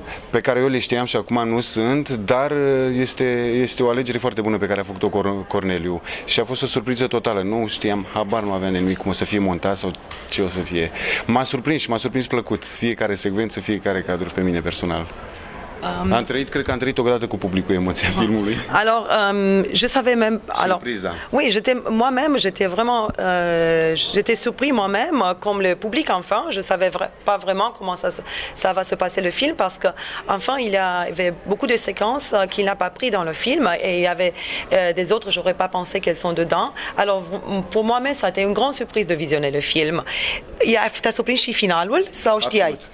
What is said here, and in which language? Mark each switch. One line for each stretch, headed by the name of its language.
Romanian: pe care eu le știam și acum nu sunt, dar este o alegere foarte bună pe care a făcut-o Corneliu și a fost o surpriză totală. Nu știam, habar nu aveam de nimic cum o să fie montat sau ce o să fie. M-a surprins și m-a surprins plăcut fiecare secvență, fiecare cadru pe mine personal. Cred că am trăit odată cu publicul emoția filmului.
French: Alors, je savais même. Alors, oui, j'étais vraiment, j'étais surpris moi-même, comme le public. Enfin, je savais pas vraiment comment ça va se passer le film parce que, enfin, il y avait beaucoup de séquences qu'il n'a pas pris dans le film et il y avait des autres, j'aurais pas pensé qu'elles sont dedans. Alors, pour moi-même, ça a été une grande surprise de visionner le film.
Romanian: T'as surprins și finalul sau știai?